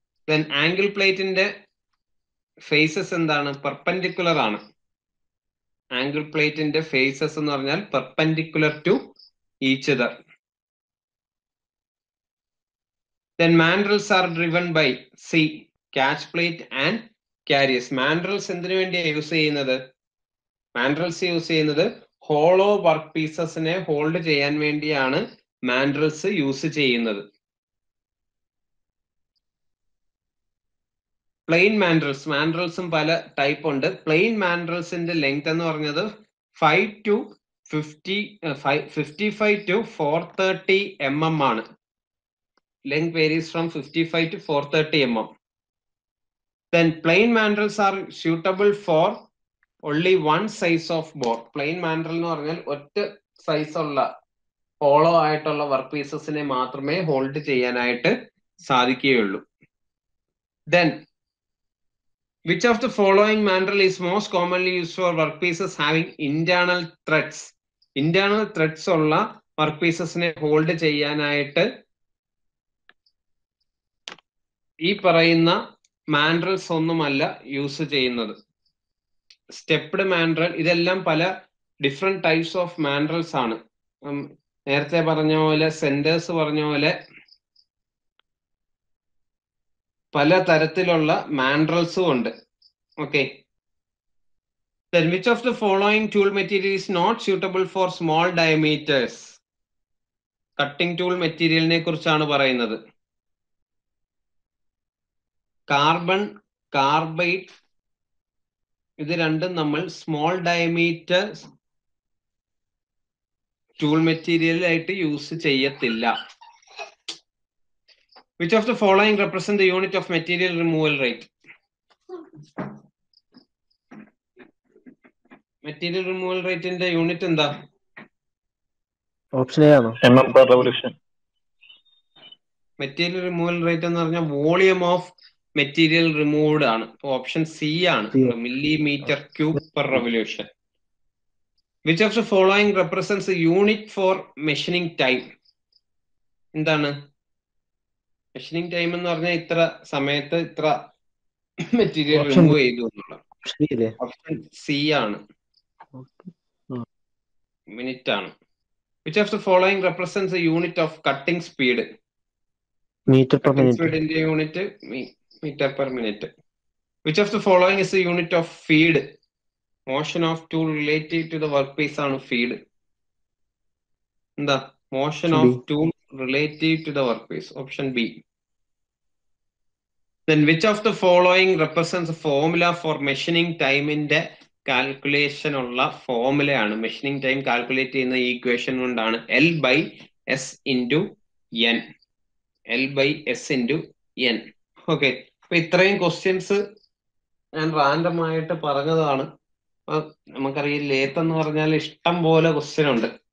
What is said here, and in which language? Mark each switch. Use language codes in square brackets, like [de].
[ml] Then angle പ്ലേറ്റിന്റെ faces എന്താണ്? Perpendicular ആണ്. ആംഗിൾ പ്ലേറ്റിന്റെ ഫേസസ് എന്ന് പറഞ്ഞാൽ [en] Perpendicular to each other. Then mandrels are driven by C, catch plate and carriers. [ml] Mandrels എന്തിനു വേണ്ടിയാണ് യൂസ് ചെയ്യുന്നത്? mandrels യൂസ് ചെയ്യുന്നത് ഹോളോ വർക്ക് പീസസിനെ ഹോൾഡ് ചെയ്യാൻ വേണ്ടിയാണ് mandrels യൂസ് ചെയ്യുന്നത്. പ്ലെയിൻ mandrels, mandrelsും പല ടൈപ്പ് ഉണ്ട്. പ്ലെയിൻ mandrelsന്റെ ലെങ്ത് എന്ന് പറഞ്ഞത് 55 to 430 mm ആണ്. [en] Length varies from 55 to 430 mm. Then plain mandrels are suitable for only one size of board. [ml] Plain mandrel എന്ന് പറഞ്ഞാൽ ഒറ്റ സൈസ് ഉള്ള ഹോളോ ആയിട്ടുള്ള വർക്ക് പീസസിനെ മാത്രമേ ഹോൾഡ് ചെയ്യാനായിട്ട് സാധിക്കുകയുള്ളൂ. [en] Then which of the following mandrel is most commonly used for workpieces having internal threads? [ml] Internal threads ഉള്ള work പീസസിനെ hold ചെയ്യാനായിട്ട് ഈ പറയുന്ന മാൻഡ്രൽസ് ഒന്നുമല്ല യൂസ് ചെയ്യുന്നത്. സ്റ്റെപ്ഡ് മാൻഡ്രൽ, ഇതെല്ലാം പല ഡിഫറെന്റ് ടൈപ്സ് ഓഫ് മാൻഡ്രൽസ് ആണ്. നേരത്തെ പറഞ്ഞ പോലെ സെന്റേഴ്സ് പറഞ്ഞ പോലെ പല തരത്തിലുള്ള മാൻഡ്രൽസും ഉണ്ട്. [en] Okay, then which of the following tool material is not suitable for small diameters? [ml] Cutting tool മെറ്റീരിയലിനെ കുറിച്ചാണ് പറയുന്നത്. കാർബൺ, കാർബൈഡ്, ഇത് രണ്ടും നമ്മൾ സ്മോൾ ഡയമീറ്റർ ടൂൾ മെറ്റീരിയൽ ആയിട്ട് യൂസ് ചെയ്യത്തില്ല. [en] Which of the following represent the unit of material removal rate? [ml] Material removal റേറ്റിന്റെ unit എന്താ? ഓപ്ഷൻ എ ആണോ? [en] mm per revolution. [ml] Material removal rate എന്ന് പറഞ്ഞാൽ വോളിയം ഓഫ് മെറ്റീരിയൽ റിമൂവ്ഡ് ആണ്. Option C ആണ്, [en] Millimetre cube per revolution. Which of the following represents the unit for machining time? [ml] എന്താണ് machining time എന്ന് പറഞ്ഞാൽ ഇത്ര സമയത്ത് ഇത്ര മെറ്റീരിയൽ റിമൂവ് ചെയ്തു എന്നുള്ള. ഓപ്ഷൻ സി ആണ്, മിനിറ്റ് ആണ്. [en] Which of the following represents the unit of cutting speed? Metre per minute. [ml] സ്പീഡിന്റെ unit metre per minute. [en] Which of the following is the unit of feed? Motion of tool relative to the workpiece ആണ് feed. എന്താ motion of tool relative to the workpiece? Option B. Then which of the following represents a formula for machining time [ml] ന്റെ calculation ഉള്ള ഫോർമുലയാണ്? Machining time calculate ചെയ്യുന്ന equation കൊണ്ടാണ് L/S into N. L/S into N. Okay, അപ്പൊ ഇത്രയും questions ഞാൻ random ആയിട്ട് പറഞ്ഞതാണ്. അപ്പൊ നമുക്കറിയാം ലേത്ത് എന്ന് പറഞ്ഞാൽ ഇഷ്ടം പോലെ ക്വസ്റ്റ്യൻ ഉണ്ട്.